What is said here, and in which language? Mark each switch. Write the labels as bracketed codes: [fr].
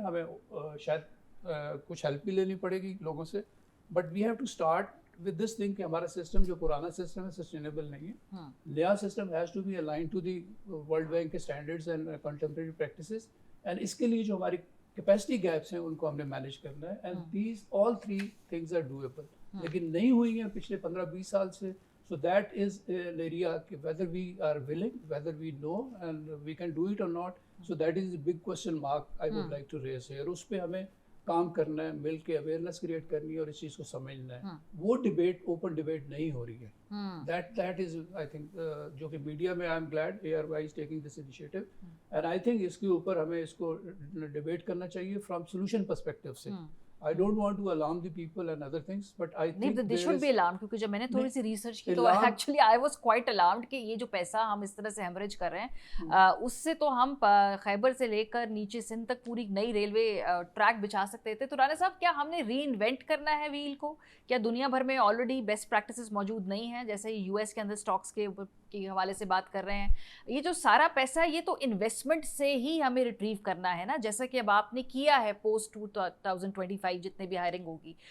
[ur] ہمیں شاید کچھ ہیلپ بھی لینی پڑے گی لوگوں سے, [en] but we have to start with this thing [ur] کہ ہمارا سسٹم جو پرانا سسٹم ہے سسٹینیبل نہیں ہے. نیا system [en] has to be align to the [ur] world bank کے standards [en] and contemporary practices, [ur] and اس کے لیے جو ہماری کیپیسٹی گیپس ہیں ان کو ہم نے مینیج کرنا ہے. [en] and these all 3 things are doable, [ur] لیکن نہیں ہوئی ہیں پچھلے 15-20 سال سے. [en] So that is an area whether we are willing, whether we know and we can do it or not. So that is a big question mark I would like to raise here. [ur] اس پہ ہمیں کام کرنا ہے, مل کے awareness create کرنی ہے اور اس چیز کو سمجھنا ہے. وہ ڈبیٹ اوپن ڈبیٹ نہیں ہو رہی ہے. [en] That is I think [ur] جو کہ میڈیا میں [en] I am glad ARY is taking this initiative and I think [ur] اس کے اوپر ہمیں اس کو ڈبیٹ کرنا چاہیے [en] from solution perspective [ur] سے. [en] I don't want to alarm the people and other things, but I think they should be alarmed [ur] کیونکہ جب میں نے تھوڑی سی ریسرچ کی تو actually [en] I was quite alarmed [ur] کہ یہ جو پیسہ ہم اس طرح سے ہیمریج کر رہے ہیں اس سے تو ہم خیبر سے لے کر نیچے سندھ تک پوری نئی ریلوے ٹریک بچھا سکتے تھے. تو رانا صاحب کیا ہم نے ری انوینٹ کرنا ہے ویل کو؟ کیا دنیا بھر میں آلریڈی بیسٹ پریکٹسز موجود نہیں ہیں؟ جیسے یو ایس کے اندر اسٹاکس کے حوالے سے بات کر رہے ہیں, یہ جو سارا پیسہ ہے یہ تو انویسٹمنٹ سے ہی ہمیں ریٹریو کرنا ہے نا, جیسا کہ اب آپ نے کیا ہے پوسٹ 2025 جتنے بھی ہائرنگ ہوگی.